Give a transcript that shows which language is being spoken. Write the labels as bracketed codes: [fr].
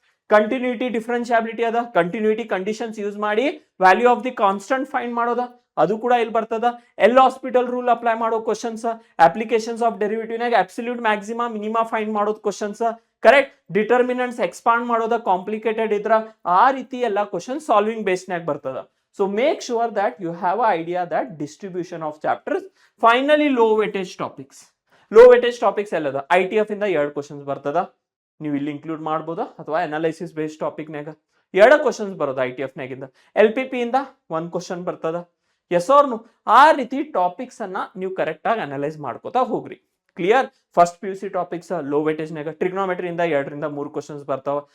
[kn] Continuity, ಡಿಫರೆನ್ಶಿಯಾಬಿಲಿಟಿ ಅದ, continuity conditions use ಮಾಡಿ value of the constant find ಮಾಡೋದ, ಅದು ಕೂಡ ಇಲ್ಲಿ ಬರ್ತದ. ಎಲ್ ಹಾಸ್ಪಿಟಲ್ ರೂಲ್ ಅಪ್ಲೈ ಮಾಡೋ ಕ್ವಶನ್ಸ್, ಅಪ್ಲಿಕೇಶನ್ಸ್ ಆಫ್ ಡೆರಿವೇಟಿವ್ ನಾಗ ಅಬ್ಸಲ್ಯೂಟ್ ಮ್ಯಾಕ್ಸಿಮಾ ಮಿನಿಮಾ ಫೈಂಡ್ ಮಾಡೋದು ಕ್ವಶನ್ಸ್, ಕರೆಕ್ಟ್? ಡಿಟರ್ಮಿನೆಂಟ್ಸ್ ಎಕ್ಸ್ಪಾಂಡ್ ಮಾಡೋದ ಕಾಂಪ್ಲಿಕೇಟೆಡ್ ಇದ್ರ, ಆ ರೀತಿ ಎಲ್ಲ ಕ್ವಶನ್ ಸಾಲ್ವಿಂಗ್ ಬೇಸ್ಡ್ ನಾಗ ಬರ್ತದ. [en] So make sure that you have an idea that distribution of chapters. Finally, low weightage topics ಎಲ್ಲದ? [kn] ITF ಇಂದ 2 ಕ್ವಶನ್ಸ್ ಬರ್ತದ, ನೀವು ಇಲ್ಲಿ ಇನ್ಕ್ಲೂಡ್ ಮಾಡಬಹುದಾ? ಅಥವಾ ಅನಾಲಿಸಿಸ್ ಬೇಸ್ಡ್ ಟಾಪಿಕ್ ನಾಗ 2 ಕ್ವಶನ್ಸ್ ಬರೋದು ITF ನಾಗಿಂದ. LPP ಇಂದ 1 ಕ್ವಶನ್ ಬರ್ತದ. S R no? ಆ ರೀತಿ ಟಾಪಿಕ್ಸ್ ಅನ್ನ ನೀವು ಕರೆಕ್ಟ್ ಆಗಿ ಅನಲೈಸ್ ಮಾಡ್ಕೋತಾ ಹೋಗ್ರಿ. Clear? First PUC topics low weightage ನಾಗ ಟ್ರಿಗ್ನೋಮೆಟ್ರಿ ಇಂದ 2 ರಿಂದ 3 ಕ್ವಶನ್ಸ್ ಬರ್ತಾವ.